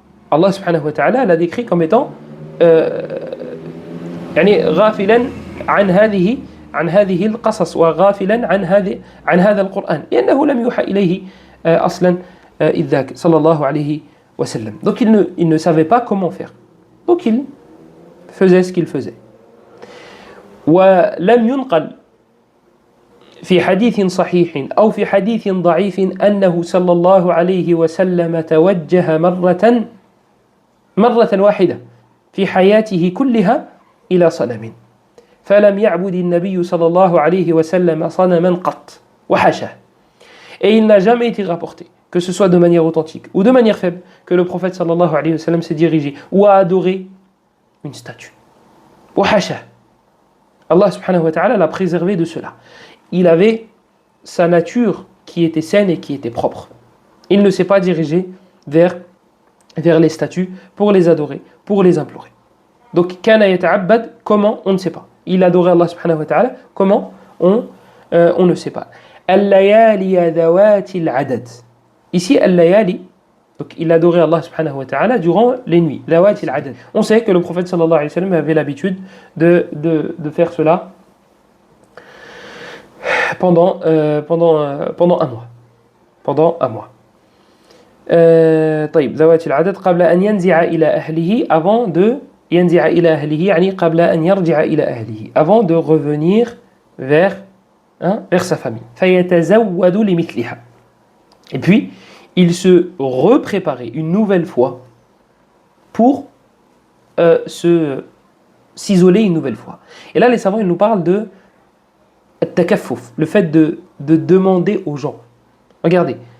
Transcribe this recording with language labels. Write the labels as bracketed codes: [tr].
[ar] Allah subhanahu wa ta'ala [fr] l'a décrit comme étant [ar] يعني غافلا عن هذه القصص وغافلا عن هذا القرآن لأنه لم يوحى إليه أصلا إذ ذاك صلى الله عليه وسلم. [fr] Donc il ne savait pas comment faire. Donc il faisait ce qu'il faisait. [ar] ولم ينقل في حديث صحيح أو في حديث ضعيف أنه صلى الله عليه وسلم توجه مرة واحدة في حياته كلها إلى صنم فلم يعبد النبي صلى الله عليه وسلم صنما قط وحاشاه. [fr] Et il n'a jamais été rapporté, que ce soit de manière authentique ou de manière faible, que le prophète sallallahu alayhi wa sallam s'est dirigé ou a adoré une statue. [ar] وحاشاه. [fr] Allah subhanahu wa ta'ala l'a préservé de cela. Il avait sa nature qui était saine et qui était propre. Il ne s'est pas dirigé vers les statues pour les adorer, pour les implorer. Donc, kana yata'abbad, comment? On ne sait pas. Il adorait Allah subhanahu wa ta'ala, comment? On ne sait pas. Al-layali dhawati al-adad. Ici, al-layali, donc il adorait Allah subhanahu wa ta'ala durant les nuits. Dhawati al-adad. On sait que le prophète sallallahu alayhi wa sallam avait l'habitude de faire cela pendant un mois. Pendant un mois. [ar] طيب ذوات العدد قبل أن ينزع إلى أهله [fr] avant de [ar] ينزع إلى أهله يعني قبل أن يرجع إلى أهله [fr] avant de revenir vers sa famille. [ar] فيتزود لمثلها. [fr] Et puis il se repréparait une nouvelle fois pour s'isoler une nouvelle fois. Et là les savants ils nous parlent de التكفف, le fait de demander aux gens. Regardez.